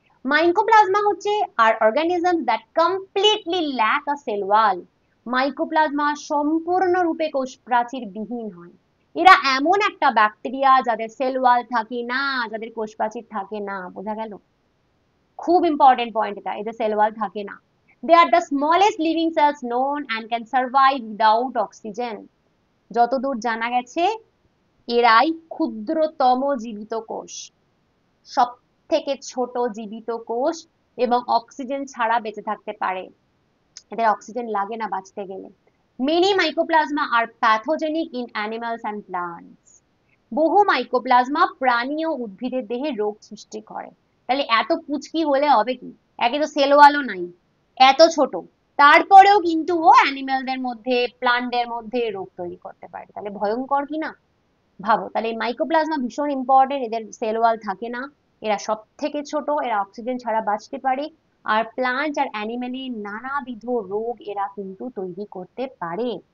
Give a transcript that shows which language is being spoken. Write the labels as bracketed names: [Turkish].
[English] Mycoplasma হচ্ছে are organisms that completely lack a cell wall. [Bangla] Mycoplasma সম্পূর্ণরূপে কোষ প্রাচীর বিহীন হয়। এরা এমন একটা ব্যাকটেরিয়া যাদের সেল ওয়াল থাকে না, যাদের কোষ প্রাচীর থাকে না। বোঝা গেল? খুব ইম্পর্টেন্ট পয়েন্ট এটা, এদের সেল ওয়াল থাকে না। [English] They are the smallest living cells known and can survive without oxygen. [Bangla] যতদূর জানা গেছে এরাই ক্ষুদ্রতম জীবিত কোষ, সব থেকে ছোট জীবিত কোষ এবং অক্সিজেন ছাড়া বেঁচে থাকতে পারে, এদের অক্সিজেন লাগে না বাঁচতে গেলে। [English] Many mycoplasma are pathogenic in animals and plants. [Bangla] বহু মাইকোপ্লাজমা প্রাণী ও উদ্ভিদের দেহে রোগ সৃষ্টি করে। তাহলে এত পুচকি হলে হবে কি, একে তো সেলওয়ালও নাই, এত ছোট, তারপরেও কিন্তু ও অ্যানিমালদের মধ্যে প্লান্টদের মধ্যে রোগ তৈরি করতে পারে। তাহলে ভয়ঙ্কর কি না? ভাবো, তাহলে মাইকোপ্লাজমা ভীষণ ইম্পর্টেন্ট, এদের সেলওয়াল থাকে না, এরা সব থেকে ছোট, এরা অক্সিজেন ছাড়া বাঁচতে পারে, আর প্লান্ট আর অ্যানিমেলের নানাবিধ রোগ এরা কিন্তু তৈরি করতে পারে।